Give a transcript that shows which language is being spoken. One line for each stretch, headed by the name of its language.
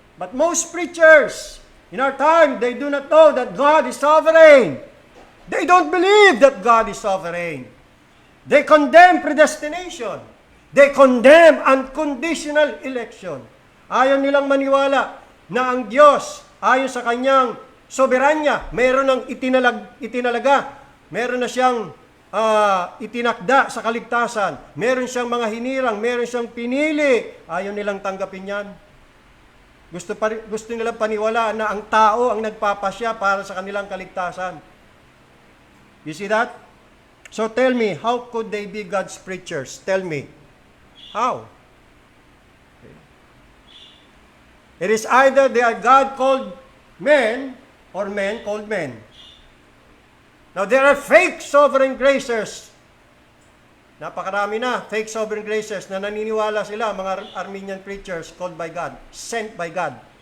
English: But most preachers, in our time, they do not know that God is sovereign. They don't believe that God is sovereign. They condemn predestination. They condemn unconditional election.
Filipino: Ayaw nilang maniwala na ang Diyos, ayon sa kanyang soberanya, meron ng itinalaga, meron na siyang itinakda sa kaligtasan, meron siyang mga hinirang, meron siyang pinili. Ayaw nilang tanggapin yan. Gusto nilang paniwalaan na ang tao ang nagpapasya para sa kanilang kaligtasan.
English: You see that? So tell me, how could they be God's preachers? Tell me. How? It is either they are God called men or men called men. Now, there are fake sovereign gracers.
Filipino: Napakarami na
English: fake sovereign gracers
Filipino: na naniniwala sila, mga
English: Armenian preachers called by God, sent by God.